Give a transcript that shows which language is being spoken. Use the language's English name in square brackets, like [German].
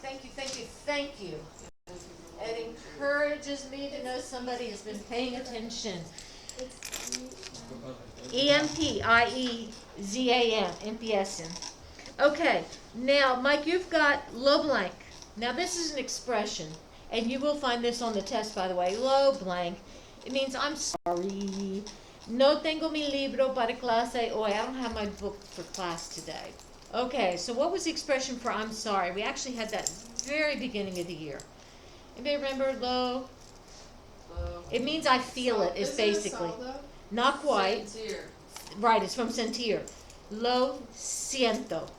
[English] Thank you, thank you, thank you. It encourages me to know somebody has been paying attention. It's [Spanish] Empiezan, empiecen. [English] Okay, now, Mike, you've got lo blank. Now, this is an expression, and you will find this on the test, by the way. Lo blank. It means I'm sorry. [Spanish] No tengo mi libro para clase hoy. [English] I don't have my book for class today. Okay, so what was the expression for I'm sorry? We actually had that very beginning of the year. Anybody remember lo? It means I feel it, is Is basically. it a saldo? Not quite. Sincere. Right, it's from sentir. [Spanish] Lo siento.